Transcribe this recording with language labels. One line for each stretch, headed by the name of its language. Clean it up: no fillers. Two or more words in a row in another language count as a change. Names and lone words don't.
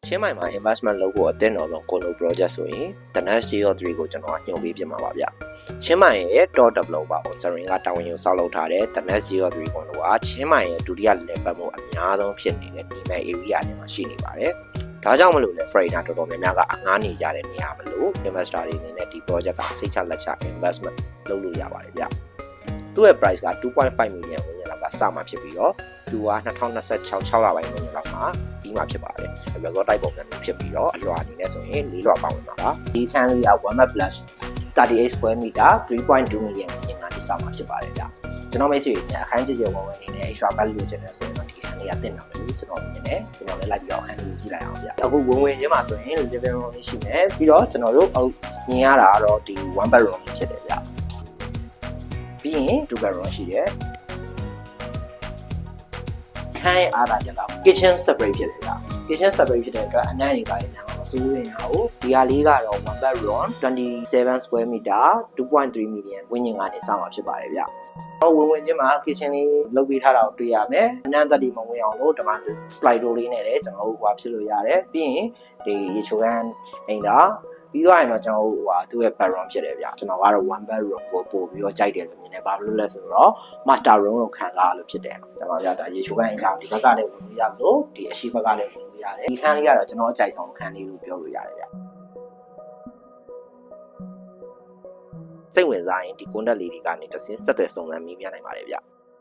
Burmese: ချင်းမိုင်မှာ investment လုပ်ဖို့အသင့်တော်ဆုံး
English: Colo project
Burmese: ဆိုရင် The Next CO3 ကိုကျွန်တော်ကညွှန်ပေးပြမှာပါဗျချင်းမိုင်ရဲ့
English: top developer sponsoring
Burmese: ကတာဝန်ယူဆောက်လုပ်ထားတဲ့ The Next CO3 Colo ကချင်းမိုင်ရဲ့ဒုတိယလည်ပတ်မှုအများဆုံးဖြစ်နေတဲ့ဒီ မဲ့ area တွေမှာရှိနေပါတယ်ဒါကြောင့်မလို့လဲ Freighter တော်တော်များများကအငှားနေကြတဲ့နေရာမလို့ investor တွေအနေနဲ့ဒီ project ကစိတ်ချလက်ချ investment လုပ်လို့ရပါတယ်ဗျသူ့ရဲ့ price က 2.5 million ဝန်းကျင်လောက်ကစမှာဖြစ်ပြီးတော့သူက2026 6လပိုင်းဝန်းကျင်လောက်မှာပြီးမှဖြစ်ပါတယ်။
English: resort type
Burmese: ပုံစံမျိုးဖြစ်ပြီးတော့အလွှာအနေ နဲ့ဆိုရင်၄လွှာပေါင်းဝင်မှာပါ။ဒီခန်းလေးက 1 plus 38
English: square meter
Burmese: 3.2 million ဝန်းကျင်ကနေစမှာဖြစ်ပါတယ်ဗျ။ကျွန်တော်မိတ်ဆွေတွေအခန်းကြီးဝင်ဝင်နေနဲ့
English: extra value
Burmese: လိုချင်တယ်ဆိုရင်တော့ဒီခန်းလေးကတင်တာပဲလို့ကျွန်တော်မြင်တယ်။ကျွန်တော်လည်းလိုက်ပြီးတော့အခန်းလေးကြည့်လိုက်အောင်ဗျ။အခုဝင်ချင်းမှာဆိုရင်
English: living room
Burmese: လေးရှိမယ်။ပြီးတော့ကျွန်တော်တို့မြင်ရတာကတော့ဒီ 1 bedroom ဖြစ်တယ်ဗျ။ပြီးရင် 2 bedroom ရှိတယ်။ ခိုင်းအားသာကြတော့
English: kitchen separate
Burmese: ဖြစ်တယ်ဗျ
English: kitchen separate
Burmese: ဖြစ်တဲ့အတွက်အနံ့တွေပါနေမှာမစိုးရိမ်ရဘူးဒီဟာလေးကတော့ 1 bedroom 27
English: square meter
Burmese: 2.3 million ဝန်းကျင် ကနေစမှာဖြစ်ပါတယ်ဗျဝင်ချင်းမှာ kitchen လေးလုပ်ပေးထားတာကိုတွေ့ရမယ်အနံ့သက်တွေမဝင်အောင်လို့ဒီမှာ
English: slide door
Burmese: လေးနဲ့လည်း ကျွန်တော်တို့ဟိုဖြစ်လို့ရတယ်ပြီးရင်ဒီရေချိုးခန်းအိမ်သာပြီးတော့ရင်တော့ကျွန်တော်တို့သူ့ရဲ့ bedroom ဖြစ်တယ်ဗျကျွန်တော်ကတော့ 1 bedroom ကိုပို့ပြီးတော့ကြိုက်တယ်လို့မြင်တယ်ဘာလို့လဲဆိုတော့
English: master room
Burmese: ကိုခံစားလို့ဖြစ်တယ်ကျွန်တော်ပြတာရေချိုးခန်းအိမ်သာဒီဘက်ကလည်းဝင်လို့ရလို့ဒီအရှိဘက်ကလည်းဝင်လို့ရတယ်ဒီခန်းလေးကတော့ကျွန်တော်အကြိုက်ဆုံးခန်းလေးလို့ပြောလို့ရတယ်ဗျစိတ်ဝင်စားရင်ဒီ contact လေးတွေကနေတစ်ဆင့်ဆက်သွယ်စုံစမ်းမိပြနိုင်ပါတယ်ဗျ